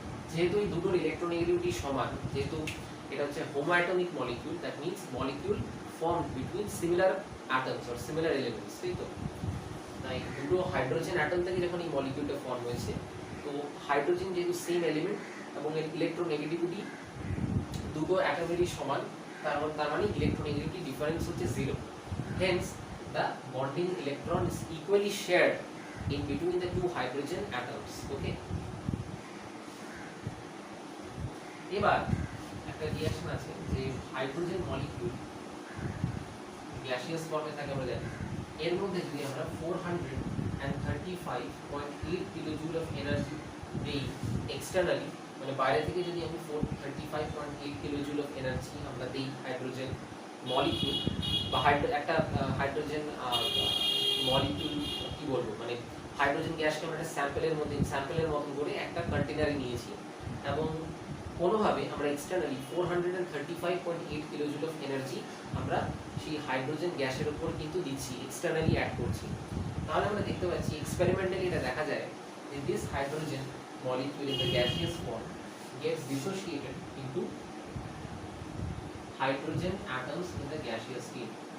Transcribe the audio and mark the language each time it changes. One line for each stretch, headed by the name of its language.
Bangla: যেহেতু এই দুটোর ইলেকট্রোনেগেটিভিটি সমান, যেহেতু এটা হচ্ছে হোমোঅ্যাটমিক molecule,
English: that means molecule formed between similar atoms or similar elements,
Bangla: তাই তো? তাই দুটো হাইড্রোজেন অ্যাটম থেকে যখন এই মলিকিউলটা ফর্ম হয়েছে, তো হাইড্রোজেন যেহেতু সেম এলিমেন্ট এবং এর ইলেকট্রোনেগেটিভিটি দুটো অ্যাটমেরই সমান, তার মানে ইলেকট্রোনেগেটিভিটি ডিফারেন্স হচ্ছে 0।
English: Hence the bonding electron is equally shared in between the two hydrogen atoms.
Bangla: Okay, এবার একটা রিঅ্যাকশন আছে যে হাইড্রোজেন মলিকিউল গ্যাসিয়াস ফর্মে থাকে আমরা জানি, এর মধ্যে যদি আমরা 435.8 কিলোজুল অফ এনার্জি দেই এক্সটারনালি, মানে বাইরে থেকে যদি আমি 435.8 কিলোজুল অফ এনার্জি আমরা দেই হাইড্রোজেন মলিকিউল বা একটা হাইড্রোজেন মলিকিউল, কি বলবো, মানে হাইড্রোজেন গ্যাসকে আমরা একটা স্যাম্পলের মতন করে একটা কন্টেনারে নিয়েছি এবং কোনোভাবে আমরা এক্সটারনালি 435.8 কিলোজুল অফ এনার্জি আমরা সেই হাইড্রোজেন গ্যাসের উপর কিন্তু দিচ্ছি, এক্সটারনালি অ্যাড করছি। তাহলে আমরা দেখতে পাচ্ছি এক্সপেরিমেন্টালি এটা দেখা যায় যে
English: This hydrogen molecule in the gaseous form gets dissociated into hydrogen atoms in the gaseous state.